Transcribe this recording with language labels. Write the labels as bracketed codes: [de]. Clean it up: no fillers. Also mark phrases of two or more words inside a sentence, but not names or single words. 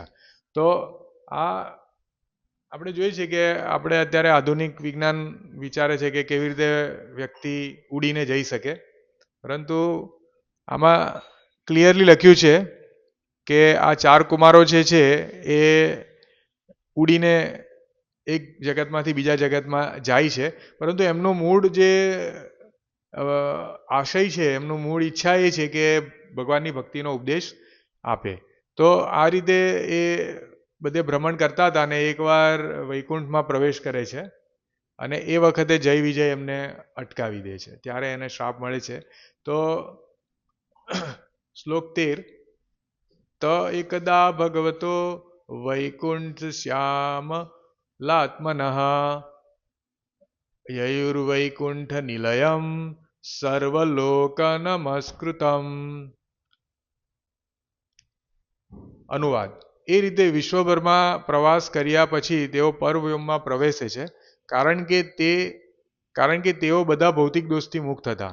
[gu] તો આ આપણે જોઈએ છે કે આપણે અત્યારે આધુનિક વિજ્ઞાન વિચારે છે કે કેવી રીતે વ્યક્તિ ઉડીને જઈ શકે, પરંતુ આમાં ક્લિયરલી લખ્યું છે કે આ 4 કુમારો જે છે એ ઉડીને એક જગતમાંથી બીજા જગતમાં જાય છે, પરંતુ એમનો મૂળ જે આશય છે, એમનું મૂળ ઈચ્છા એ છે કે ભગવાનની ભક્તિનો ઉપદેશ આપે. તો આ રીતે એ બધે ભ્રમણ કરતા હતા અને એકવાર વૈકુંઠમાં પ્રવેશ કરે છે અને એ વખતે જય વિજય એમને અટકાવી દે છે, ત્યારે એને શ્રાપ મળે છે. તો શ્લોક 13. [sa] त एकदा भगवतो वैकुंठ श्याम लात्मनः ययुर्वैकुंठ निलयम સર્વલોક નમસ્કૃતમ. [gu] અનુવાદ: એ રીતે વિશ્વભરમાં પ્રવાસ કર્યા પછી તેઓ પરવ્યોમમાં પ્રવેશે છે, કારણ કે તેઓ બધા ભૌતિક દોષથી મુક્ત હતા.